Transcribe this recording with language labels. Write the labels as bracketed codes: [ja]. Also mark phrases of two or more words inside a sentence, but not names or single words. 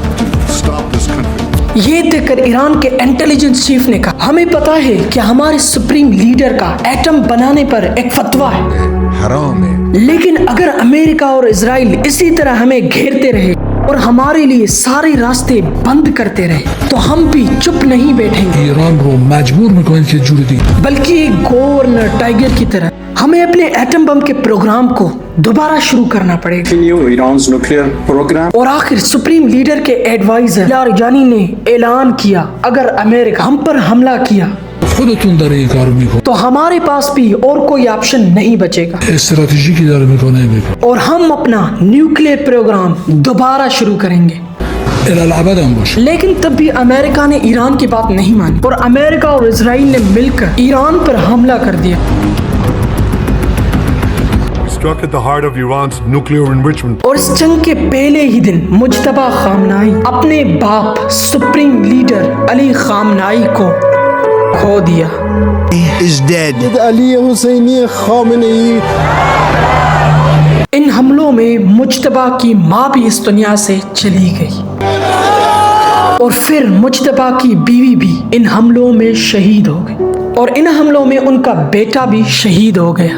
[ur] یہ دیکھ کر ایران کے [en] intelligence chief [ur] نے کہا ہمیں پتا ہے کہ ہمارے [en] supreme leader [ur] کا ایٹم بنانے پر ایک فتویٰ ہے، حرام ہے، لیکن اگر امریکہ اور اسرائیل اسی طرح ہمیں گھیرتے رہے اور ہمارے لیے سارے راستے بند کرتے رہے تو ہم بھی چپ نہیں بیٹھیں گے۔ [fa] ایران رو مجبور میکنن که جوری دی، [ur] بلکہ ایک [en] governor tiger [ur] کی طرح ہمیں اپنے ایٹم بم کے پروگرام کو دوبارہ شروع کرنا پڑے گا۔ اور آخر [en] supreme leader [ur] کے ایڈوائزر لاریجانی نے اعلان کیا اگر امریکہ ہم پر حملہ کیا [fa] خودتون داره این کارو میکنه، [ur] تو ہمارے پاس بھی اور کوئی آپشن نہیں بچے گا، [fa] استراتژیکی داره میکنه [ur] اور ہم اپنا [en] nuclear program [ur] دوبارہ شروع کریں گے۔ [fa] الالعباد هم باشه۔ [ur] لیکن تب بھی امریکہ نے ایران کی بات نہیں مانی اور امریکہ اور اسرائیل نے مل کر ایران پر حملہ کر دیا۔ [en] Struck at the heart of Iran's nuclear enrichment. [ur] اور اس جنگ کے پہلے ہی دن مجتبی خامنائی اپنے باپ [en] supreme leader [ur] علی خامنائی کو کھو دیا۔ علی حسینی خامنہ ای ان حملوں میں مجتبی کی ماں بھی اس دنیا سے چلی گئی، اور پھر مجتبی کی بیوی بھی ان حملوں میں شہید ہو گئی، اور ان حملوں میں ان کا بیٹا بھی شہید ہو گیا۔